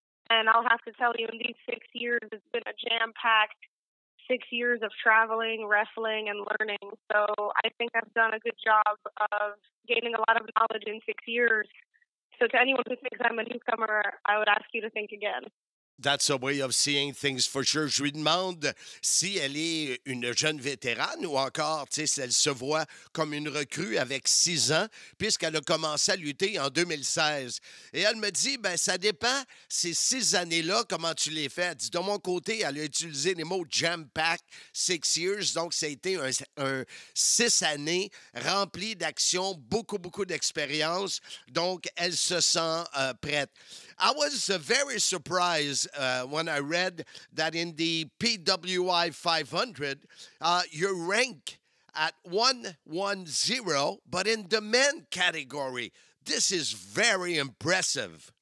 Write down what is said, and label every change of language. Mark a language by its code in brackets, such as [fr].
[en] And I'll have to tell you, in these 6 years, it's been a jam-packed 6 years of traveling, wrestling, and learning. So I think I've done a good job of gaining a lot of knowledge in 6 years. So to anyone who thinks I'm a newcomer, I would ask you to think again. That's a way of seeing things for sure. [fr] Je lui demande si elle est une jeune vétérane ou encore, tu sais, si elle se voit comme une recrue avec 6 ans, puisqu'elle a commencé à lutter en 2016. Et elle me dit, ben ça dépend, ces 6 années-là, comment tu les fais. Elle dit, de mon côté, elle a utilisé les mots [en] jam-pack, 6 years, [fr] donc ça a été un 6 années remplies d'actions, beaucoup d'expérience. Donc, elle se sent prête. [en] I was very surprised when I read that in the PWI 500, you're ranked at 110, but in the men category. This is very impressive.